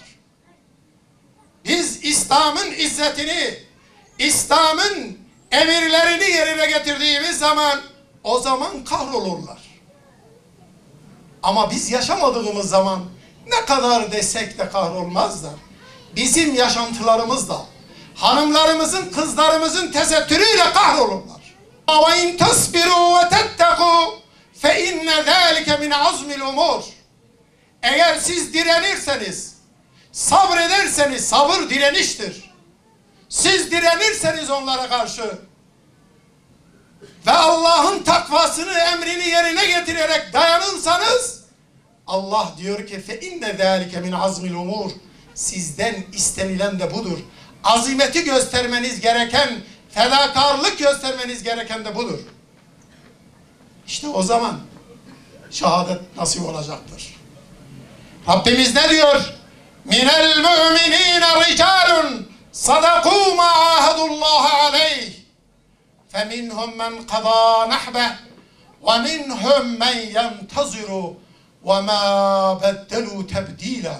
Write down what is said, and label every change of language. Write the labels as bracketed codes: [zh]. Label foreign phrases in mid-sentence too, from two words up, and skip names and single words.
[tr] Biz İslam'ın izzetini, İslam'ın emirlerini yerine getirdiğimiz zaman, o zaman kahrolurlar. Ama biz yaşamadığımız zaman ne kadar desek de kahrolmazlar. Bizim yaşantılarımızla, hanımlarımızın, kızlarımızın tesettürüyle kahrolurlar. [ar] وَاِنْ تَصْبِرُوا وَتَتَّقُوا فَاِنَّ ذَٰلِكَ مِنْ عَزْمِ الْاُمُورِ. [tr] Eğer siz direnirseniz, sabrederseniz, sabır direniştir. Siz direnirseniz onlara karşı ve Allah'ın takvasını, emrini yerine getirerek dayanırsanız, Allah diyor ki [ar] فَاِنَّ ذَٰلِكَ مِنْ عَزْمِ الْاُمُورِ. [tr] Sizden istenilen de budur. Azimeti göstermeniz gereken, fedakarlık göstermeniz gereken de budur. İşte o zaman şehadet nasip olacaktır. Rabbimiz ne diyor? [ar] من المؤمنين رجال صدقوا ما عاهدوا الله عليه فمنهم من قضى نحبه ومنهم من ينتظر وما بدلوا تبديلا.